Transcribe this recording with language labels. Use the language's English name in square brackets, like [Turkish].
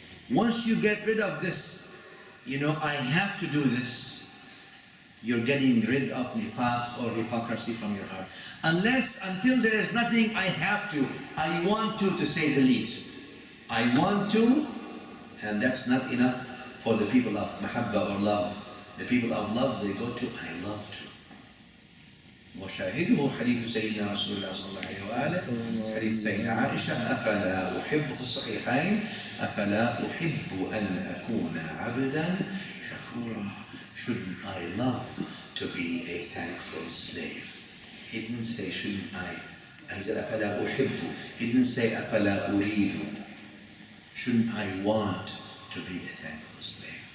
[English] Once you get rid of this, I have to do this, you're getting rid of nifaq or hypocrisy from your heart. Until there is nothing I have to, I want to say the least. I want to, and that's not enough for the people of mahabba or love. The people of love, they go to I love to. [Arabic] وشاهده حديث سيدنا رسول الله صلى الله عليه وآله حديث سيدنا عائشة أفلا أحب في الصحيحين أفلا أحب أن أكون عبدا شكورا. [English] Shouldn't I love to be a thankful slave? He didn't say shouldn't I. He said [Arabic] أفلا أحب. [English] He didn't say [Arabic] أفلا أريد. [English] Shouldn't I want to be a thankful slave?